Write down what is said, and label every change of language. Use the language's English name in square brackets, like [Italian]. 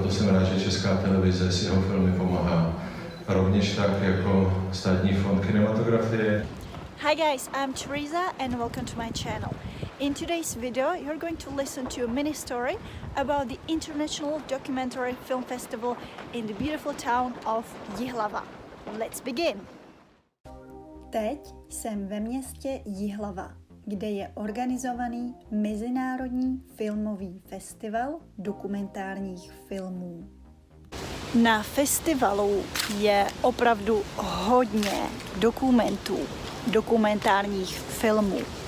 [Czech] jsem rád, že Česká televize s jeho filmy pomáhá. Rovněž tak jako Státní fond kinematografie. [English] Hi guys, I'm Teresa and welcome to my channel. In today's video you're going to listen to a mini story about the International Documentary Film Festival in the beautiful town of Jihlava. Let's begin! [Czech] Teď jsem ve městě Jihlava, kde je organizovaný Mezinárodní filmový festival dokumentárních filmů. Na festivalu je opravdu hodně dokumentů, dokumentárních filmů.